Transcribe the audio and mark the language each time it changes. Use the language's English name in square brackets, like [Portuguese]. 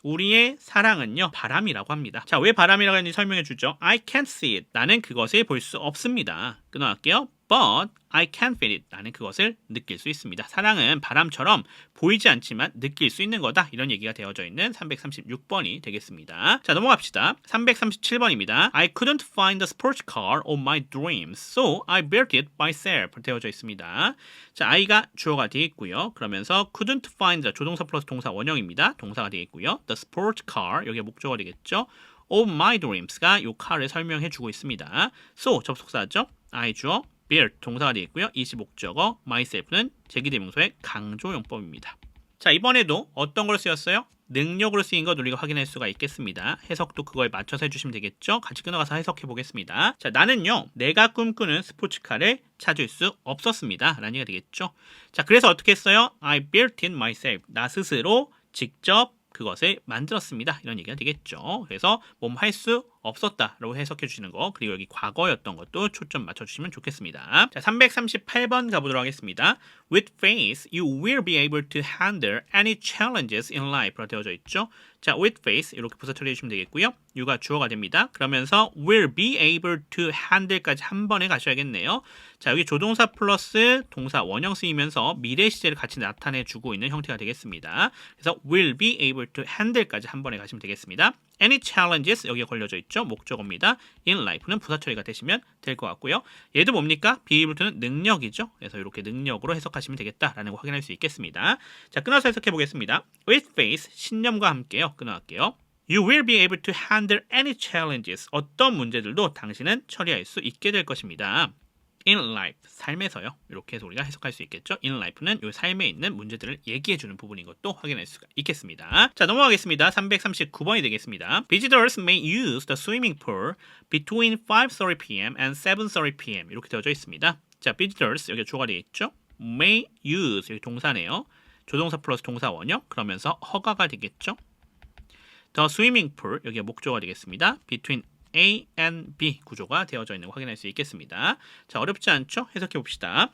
[Korean] 우리의 사랑은요, 바람이라고 합니다. 자, 왜 바람이라고 하는지 설명해 주죠. [English] I can't see it, [Korean] 나는 그것을 볼 수 없습니다. 끊어갈게요. [English] But I can feel it, [Korean] 나는 그것을 느낄 수 있습니다. 사랑은 바람처럼 보이지 않지만 느낄 수 있는 거다. 이런 얘기가 되어져 있는 336번이 되겠습니다. 자, 넘어갑시다. 337번입니다. [English] I couldn't find the sports car of my dreams, so I built it myself. [Korean] 되어져 있습니다. 자, I가 주어가 되어 있고요. 그러면서 couldn't find, 조동사 플러스 동사 원형입니다. 동사가 되어 있고요. The sports car, 여기가 목적어가 되겠죠. [English] of my dreams [Korean] 가 이 car을 설명해 주고 있습니다. So, 접속사죠. I 주어. built 동사가 되어 있고요. 이시 목적어, myself는 제기대명소의 강조용법입니다. 자, 이번에도 어떤 걸 쓰였어요? 능력으로 쓰인 것 우리가 확인할 수가 있겠습니다. 해석도 그거에 맞춰서 해주시면 되겠죠. 같이 끊어가서 해석해 보겠습니다. 자, 나는요, 내가 꿈꾸는 스포츠카를 찾을 수 없었습니다. 라는 얘기가 되겠죠. 자, 그래서 어떻게 했어요? [English] I built it myself. [Korean] 나 스스로 직접 그것을 만들었습니다. 이런 얘기가 되겠죠. 그래서 몸 할 수 없었다라고 해석해 주시는 거, 그리고 여기 과거였던 것도 초점 맞춰주시면 좋겠습니다. 자, 338번 가보도록 하겠습니다. [English] With faith, you will be able to handle any challenges in life. [Korean] 되어져 있죠. 자, with faith 이렇게 부사 처리해 주시면 되겠고요. you가 주어가 됩니다. 그러면서 [English] will be able to handle [Korean] 까지 한 번에 가셔야겠네요. 자, 여기 조동사 플러스 동사 원형 쓰이면서 미래 시제를 같이 나타내 주고 있는 형태가 되겠습니다. 그래서 [English] will be able to handle [Korean] 까지 한 번에 가시면 되겠습니다. Any challenges 여기에 걸려져 있죠. 목적어입니다. In life는 부사 처리가 되시면 될 것 같고요. 얘도 뭡니까? be able to는 능력이죠. 그래서 이렇게 능력으로 해석하시면 되겠다라는 거 확인할 수 있겠습니다. 자, 끊어서 해석해 보겠습니다. [English] With faith, [Korean] 신념과 함께요. 끊어갈게요. [English] You will be able to handle any challenges. [Korean] 어떤 문제들도 당신은 처리할 수 있게 될 것입니다. [English] In life, [Korean] 삶에서요. 이렇게 해서 우리가 해석할 수 있겠죠. In life는 이 삶에 있는 문제들을 얘기해주는 부분인 것도 확인할 수가 있겠습니다. 자, 넘어가겠습니다. 339번이 되겠습니다. [English] Visitors may use the swimming pool between 5:30 p.m. and 7:30 p.m. [Korean] 이렇게 되어져 있습니다. 자, visitors 여기 주어가 되어 있죠. May use 여기 동사네요. 조동사 플러스 동사 원형, 그러면서 허가가 되겠죠. The swimming pool 여기가 목적어가 되겠습니다. Between A and B 구조가 되어져 있는 거 확인할 수 있겠습니다. 자, 어렵지 않죠? 해석해 봅시다.